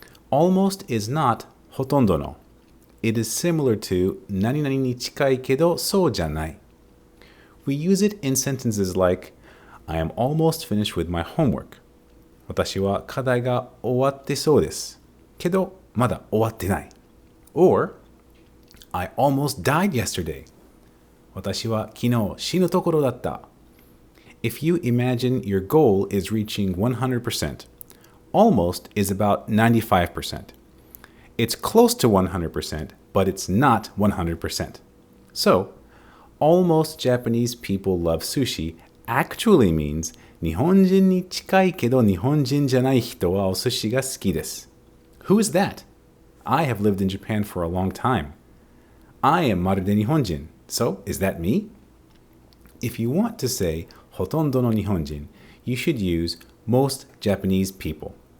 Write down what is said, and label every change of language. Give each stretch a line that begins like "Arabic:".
English: Almost is not
Japanese: ほとんどの.
English: It is similar to
Japanese: 何々に近いけどそうじゃない.
English: We use it in sentences like I am almost finished with my homework.
Japanese: 私は課題が終わってそうです。けどまだ終わってない.
English: Or I almost died yesterday.
Japanese: 私は昨日死ぬところだった.
English: If you imagine your goal is reaching 100%, almost is about 95%. It's close to 100%, but it's not 100%. So, almost Japanese people love sushi actually means
Japanese: 日本人に近いけど日本人じゃない人はお寿司が好きです.
English: Who is that? I have lived in Japan for a long time. I am
Japanese: まるで日本人.
English: So, is that me? If you want to say
Japanese: ほとんどの日本人,
English: you should use most Japanese people.